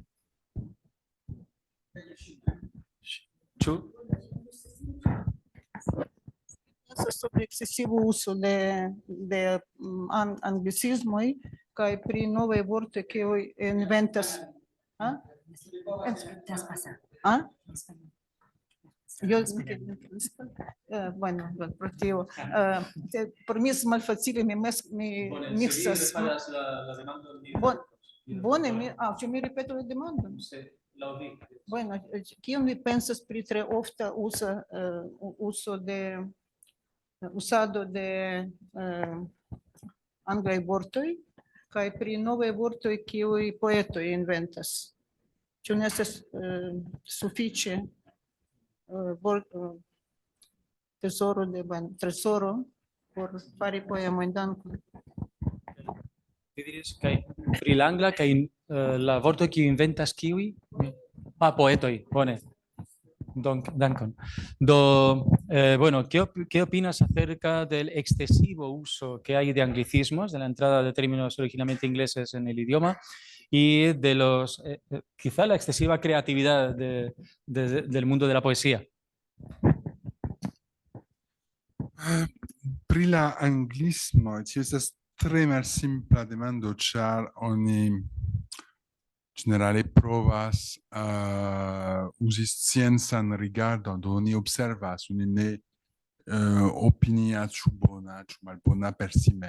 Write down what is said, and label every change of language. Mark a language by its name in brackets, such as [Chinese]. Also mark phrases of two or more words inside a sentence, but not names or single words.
[Esperanto] Ĉu? [Spanish] Sobre excesivo uso de [Esperanto] anglicismoj kaj pri novaj vortoj kiuj inventas. ¿Ah? [Spanish] Yo, bueno, por tío, por mí es más fácil me mixas. Yo me repito la demanda. Bueno, ¿quién me piensas [Esperanto] pri tre ofta usado de anglaj vortoj kaj pri novaj vortoj kiuj poetoj inventas? Ĉu ne estas sufiĉe tesoro por fari poemojn? Dankon. Vi diris kaj pri la angla kaj la vortoj kiuj inventas kiuj? Poetoj, bone. Dankon. [Spanish] Bueno, ¿qué opinas acerca del excesivo uso que hay de anglicismos, de la entrada de términos originalmente ingleses en el idioma y de los, quizá la excesiva creatividad del mundo de la poesía? [Esperanto] Pri la anglismo, tio estas tre malsimpla demando, ĉar oni generale provas uzi sciencan rigardon, do oni observas, oni ne opinias ĉu bona ĉu malbona per si mem.